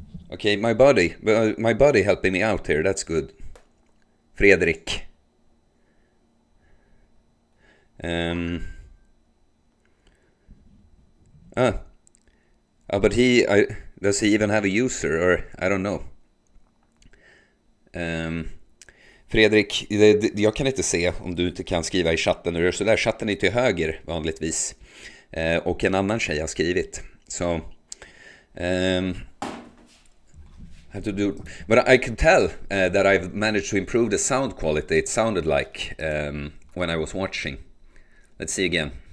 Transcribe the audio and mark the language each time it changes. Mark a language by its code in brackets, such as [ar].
[en] Okay, my buddy helping me out here, that's good. Fredrik. But does he even have a user, or I don't know. [sv] Fredrik, jag kan inte se om du inte kan skriva i chatten. Nu så där, chatten är till höger vanligtvis. Och en annan tjej har skrivit. [en] Så have to do, but I could tell that I've managed to improve the sound quality. It sounded like when I was watching. Let's see again.